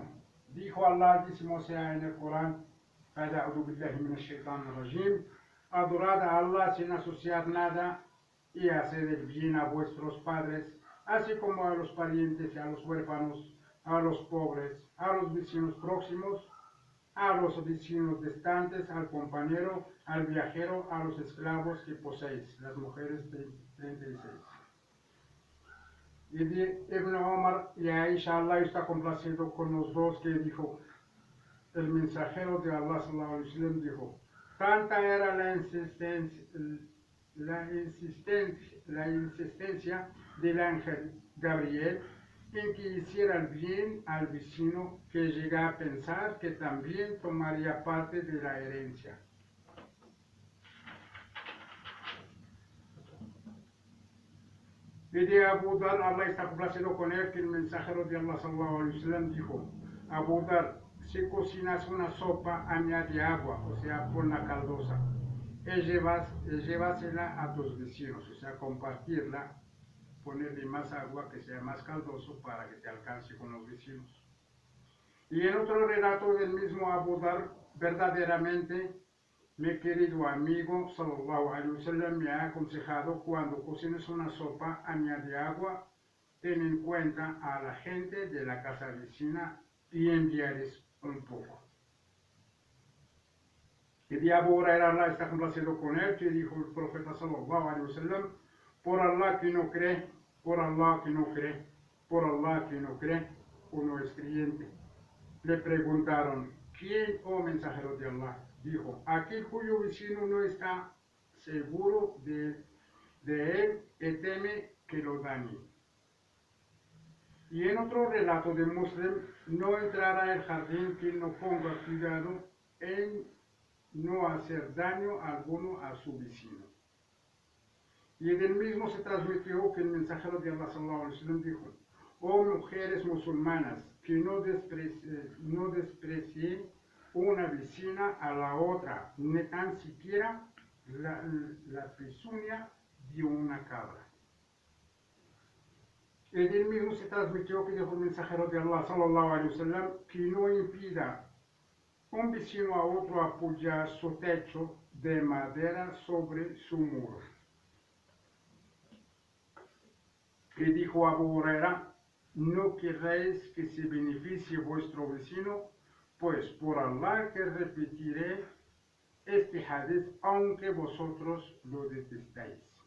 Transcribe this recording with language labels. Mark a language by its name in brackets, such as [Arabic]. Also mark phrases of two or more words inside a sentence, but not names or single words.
[Spanish] Dijo Allah, Altísimo sea en el Corán, adorad a Allah sin asociar nada y haced el bien a vuestros padres, así como a los parientes y a los huérfanos, a los pobres, a los vecinos próximos, a los vecinos distantes, al compañero, al viajero, a los esclavos que poseéis. Las mujeres 36. Y de Ibn Omar y Aisha, Allah está complacido con los dos, que dijo, el mensajero de Allah [Arabic] صلى الله عليه وسلم [Spanish] dijo, tanta era la insistencia del ángel Gabriel en que hiciera el bien al vecino, que llegué a pensar que también tomaría parte de la herencia. Y de Abu Dar, Allah está complacido con él, que el mensajero de Allah [Arabic] صلى الله عليه وسلم [Spanish] dijo, Abu Dar, si cocinas una sopa, añade agua, o sea, ponla caldosa, y llevásela a tus vecinos, o sea, compartirla, ponerle más agua, que sea más caldoso para que te alcance con los vecinos. Y en otro relato del mismo Abu Dar, verdaderamente, mi querido amigo [Arabic] صلى الله عليه وسلم [Spanish] me ha aconsejado, cuando cocines una sopa, añade agua, ten en cuenta a la gente de la casa vecina y enviarles un poco. Y de Abu Hurairah, Allah está complacido con él, que dijo el profeta [Arabic] صلى الله عليه وسلم, [Spanish] por Allah que no cree, por Allah que no cree, por Allah que no cree, uno es creyente. Le preguntaron, ¿quién, oh mensajero de Allah? Dijo, aquel cuyo vecino no está seguro de él y teme que lo dañe. Y en otro relato de Muslim, no entrará el jardín quien no ponga cuidado en no hacer daño alguno a su vecino. Y del mismo se transmitió que el mensajero de Allah [Arabic] صلى الله عليه وسلم [Spanish] dijo, oh mujeres musulmanas, que no desprecien una vecina a la otra, ni tan siquiera la pezuña de una cabra. Y del mismo se transmitió que dijo el mensajero de Allah [Arabic] صلى الله عليه وسلم, [Spanish] que no impida un vecino a otro apoyar su techo de madera sobre su muro. Y dijo Abu Hurairah, no querréis que se beneficie vuestro vecino, pues por Allah que repetiré este hadith, aunque vosotros lo detestáis.